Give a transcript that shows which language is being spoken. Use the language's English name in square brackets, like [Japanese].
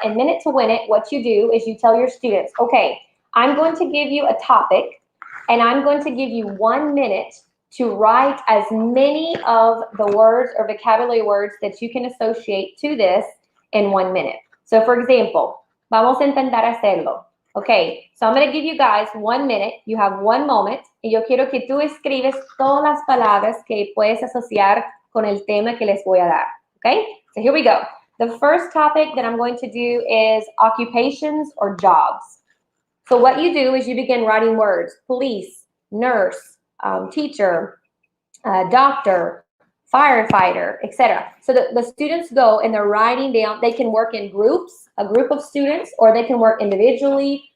[English] And Minute to Win It, what you do is you tell your students, okay, I'm going to give you a topic, and I'm going to give you 1 minute to write as many of the words or vocabulary words that you can associate to this in 1 minute. So for example, [Spanish] vamos a intentar hacerlo. [English] Okay, so I'm going to give you guys 1 minute. You have 1 moment, [Spanish] y yo quiero que tú escribes todas las palabras que puedes asociar con el tema que les voy a dar. [English] Okay, so here we go. The first topic that I'm going to do is occupations or jobs. So what you do is you begin writing words: police, nurse, teacher, doctor, firefighter, etc. So the students go and they're writing down. They can work in groups, a group of students, or they can work individually.